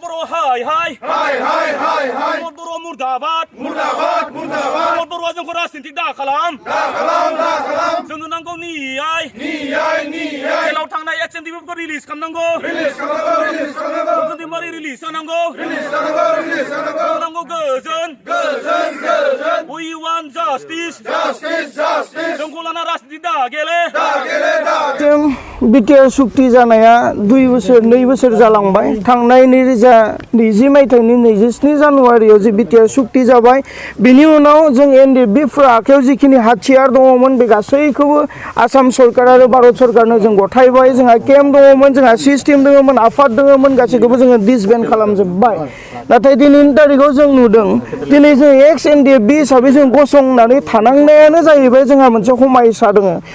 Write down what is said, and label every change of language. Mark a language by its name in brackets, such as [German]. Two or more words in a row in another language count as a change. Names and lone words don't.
[Bodo] बर' हाय प्रमद बर' मुर्दाबाद प्रमद बर'आ जोंखौ राजनिति दा खालाम जोंनो नांगौ नियाय जेलाव थांनाय XNDP रिलिज खालामनांगौ रन्जन दैमारि रिलिज जानांगौ नांगौ गोजोन [English] we want justice [Bodo] जोंखौ लाना राजनिति दा गेले बिटिआर सुक्ति जानाया 2 बोसोर जालांबाय थांनाय 2020 मायथाइनि 27 जानुवारियाव जे बिटिआर सुक्ति जाबाय बिनि उनाव जों एनडिएफबिफोरा आखायाव जिखिनि हाथियार दङमोन बे गासैखौबो आसाम सरकार आरो भारत सरकारनो जों गथायबाय जोंहा केम्प दङमोन जोंहा सिस्टेम दङमोन आफाद दङमोन गासैखौबो जोङो डिसबेन्ड खालामजोब्बाय नाथाय दिनैनि तारिखाव जों नुदों दिनै जों एक्स एनडिएफबि हिसाबै जों गसंनानै थानांनायानो जाहैबाय जोंहा मोनसे हमायसा दङ